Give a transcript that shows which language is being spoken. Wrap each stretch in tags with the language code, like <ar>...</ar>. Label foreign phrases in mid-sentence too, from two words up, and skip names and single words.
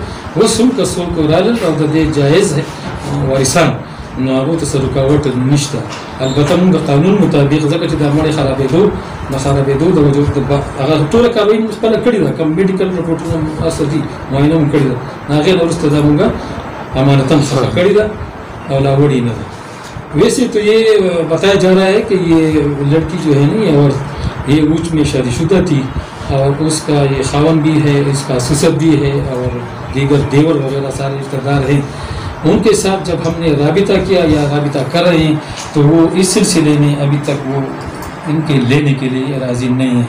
<ps>اوس هم که څوک رالل او د دې جایز وارثان نو هغو ته څه رکاوټ نشته. البته مونږ د قانون مطابق ځکه چې دا مړی خرابېدو د وجود هغه ټوله کاروایي مونږ خپله کړې ده کوم میډیکل رپورټونه اصل دي معاینه مونږ کړې ده د هغې نه وروسته دا مونږ امانتن ښخ کړې ده او لا وړې نه ده.</ps> <ur>ویسے تو یہ بتایا جا رہا ہے کہ یہ لڑکی جو ہے نا اور یہ اونچ میں شادی شدہ تھی اور اس کا یہ خاون بھی ہے اس کا سسر بھی ہے اور دیگر دیور وغیرہ سارے رشتہ دار ہیں ان کے ساتھ جب ہم نے رابطہ کیا یا رابطہ کر رہے ہیں تو وہ اس سلسلے میں ابھی تک وہ ان کے لینے کے لیے راضی نہیں ہے.</ur>